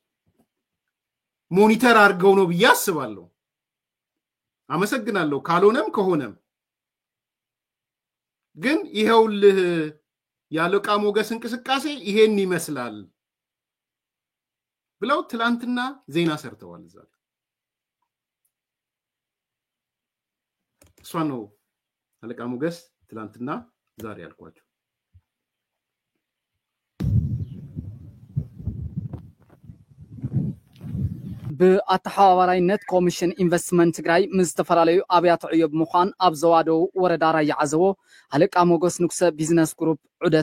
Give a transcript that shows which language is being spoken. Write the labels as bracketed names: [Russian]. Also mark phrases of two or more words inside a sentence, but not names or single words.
[Amharic] ሞኒተር አድርገው ነው ብዬ አስባለሁ። አመሰግናለሁ። ካልሆነም ከሆነም ግን ይሄውልህ የአለቃ ሞገስ እንቅስቃሴ ይሄን ይመስላል ብለው ትላንትና ዜና ሰርተዋል። እዛ እሷ ነው አለቃ ሞገስ ትላንትና ዛሬ ያልኳቸው። [Tigrinya] ብኣተሓባባራይነት ኮሚሽን ኢንቨስትመንት ትግራይ ምስ ዝተፈላለዩ ኣብያተ ዕዮ ብምዃን ኣብ ዘዋደው ወረዳ ራያ ዓዘቦ አለቃ ሞገስ ንጉሰ ቢዝነስ ግሩፕ ዑደት